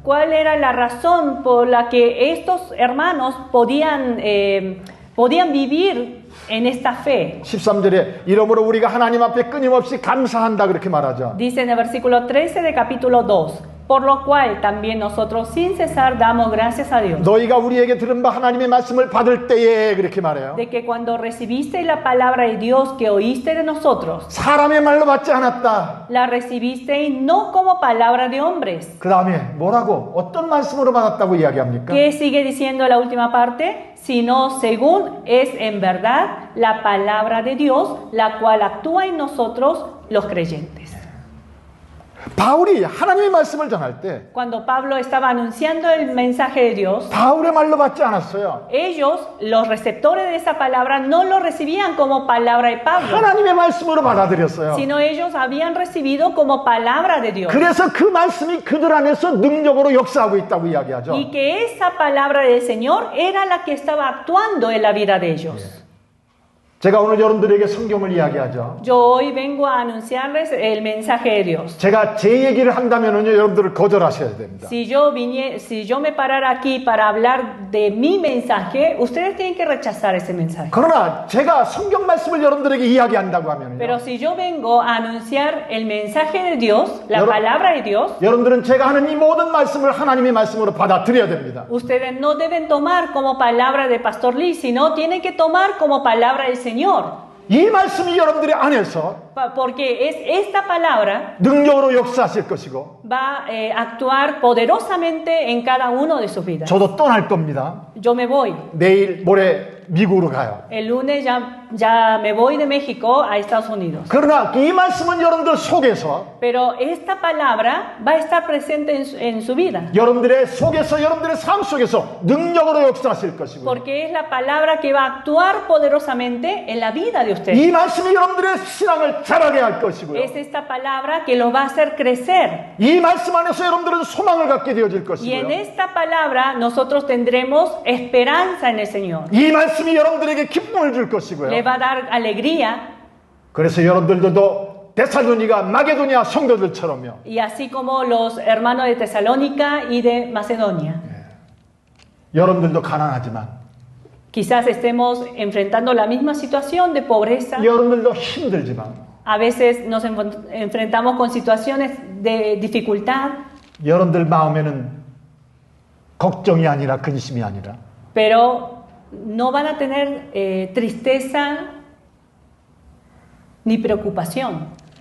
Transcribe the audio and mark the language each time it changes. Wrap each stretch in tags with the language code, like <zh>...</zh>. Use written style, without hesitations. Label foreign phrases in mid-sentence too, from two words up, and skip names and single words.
<es>¿Cuál era la razón por la que estos hermanos podían vivir en esta fe?</es> <ko>13절에 이러므로 우리가 하나님 앞에 끊임없이 감사한다 그렇게 말하죠.</ko> <es>Dice en el versículo 13 del capítulo 2, por lo cual también nosotros sin cesar damos gracias a Dios,</es> <ko>너희가 우리에게 들은 바 하나님의 말씀을 받을 때에 그렇게 말해요.</ko> <es>de que cuando recibiste la palabra de Dios que oíste de nosotros,</es> <ko>사람의 말로 받지 않았다.</ko> <es>la recibisteis no como palabra de hombres.</es> <ko>그 다음에 뭐라고 어떤 말씀으로 받았다고 이야기합니까?</ko> <es>¿Qué sigue diciendo la última parte? Sino según es en verdad la palabra de Dios, la cual actúa en nosotros los creyentes.</es> <ko>바울이 하나님의 말씀을 전할 때</ko> <es>Cuando Pablo estaba anunciando el mensaje de Dios,</es> <ko>바울의 말로 받지 않았어요.</ko> <es>ellos, los receptores de esa palabra, no lo recibían como palabra de Pablo,</es> <ko>하나님의 말씀으로 받아들였어요.</ko> <es>sino ellos habían recibido como palabra de Dios.</es> <ko>그래서 그 말씀이 그들 안에서 능력으로 역사하고 있다고 이야기하죠.</ko> <es>Y que esa palabra del Señor era la que estaba actuando en la vida de ellos.</es> <ko>제가 오늘 여러분들에게 성경을 이야기하죠.</ko> <es>Yo hoy vengo a anunciarles el mensaje de Dios.</es> <ko>제가 제 얘기를 한다면은요, 여러분들을 거절하셔야 됩니다.</ko> <es>Si yo me parara aquí para hablar de mi mensaje, ustedes tienen que rechazar ese mensaje.</es> <ko>그러나 제가 성경 말씀을 여러분들에게 이야기한다고 하면요,</ko> <es>Pero si yo vengo a anunciar el mensaje de Dios, la palabra de Dios,</es> <ko>여러분들은 제가 하는 이 모든 말씀을 하나님의 말씀으로 받아들여야 됩니다.</ko> <es>ustedes no deben tomar como palabra de Pastor Lee, sino tienen que tomar como palabra del Señor.</es> <ko>이 말씀이 여러분들의 안에서</ko> <es>Porque es esta palabra</es> <ko>능력으로 역사하실 것이고</ko> <es>va a actuar poderosamente en cada uno de sus vidas.</es> <ko>저도 떠날 겁니다.</ko> <es>Yo me voy.</es> <ko>내일 모레 미국으로 가요.</ko> <es>El lunes ya me voy de México a Estados Unidos.</es> <ko>그러나 이 말씀은 여러분들 속에서</ko> <es>Pero esta palabra va a estar presente en su vida.</es> <ko>여러분들의 속에서 여러분들의 삶 속에서 능력으로 역사하실 것이고요.</ko> <es>Porque es la palabra que va a actuar poderosamente en la vida de ustedes.</es> <ko>이 말씀이 여러분들의 신앙을 자라게 할 것이고요.</ko> <es>Es esta palabra que los va a hacer crecer.</es> <ko>이 말씀 안에서 여러분들은 소망을 갖게 되어질</ko> <es>Y en</es> <ko>것이고요.</ko> <es>esta palabra nosotros tendremos esperanza en el Señor.</es> <ko>이 말씀이 여러분들에게 기쁨을 줄 것이고요.</ko> <es>Le va a dar alegría.</es> <ko>그래서 여러분들도 데살로니가 마게도니아 성도들처럼요.</ko> <es>Y así como los hermanos de Tesalónica y de Macedonia.</es> <ko>여러분들도 가난하지만</ko> <es>Quizás estemos enfrentando la misma situación de pobreza.</es> <ko>여러분들도 힘들지만</ko> <es>A veces nos enfrentamos con situaciones de dificultad,</es> <ko>여러분들 마음에는 걱정이 아니라 근심이 아니라</ko> <es>pero no van a tener tristeza ni preocupación,</es>